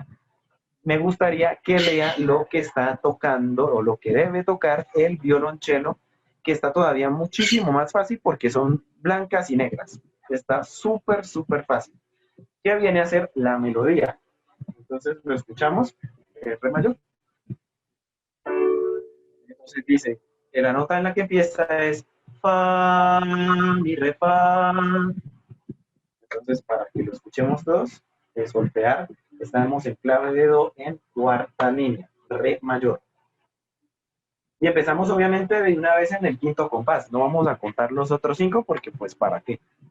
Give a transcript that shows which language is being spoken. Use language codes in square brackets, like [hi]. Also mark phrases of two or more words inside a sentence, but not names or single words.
[es] Me gustaría que lea lo que está tocando o lo que debe tocar el violonchelo, que está todavía muchísimo más fácil porque son blancas y negras. Está súper, súper fácil. ¿Qué viene a ser la melodía? Entonces lo escuchamos, re mayor. Entonces dice, que la nota en la que empieza es fa, mi, re, fa. Entonces, para que lo escuchemos todos, de solfear, estamos en clave de do en cuarta línea, re mayor. Y empezamos obviamente de una vez en el quinto compás. No vamos a contar los otros 5 porque pues ¿para qué?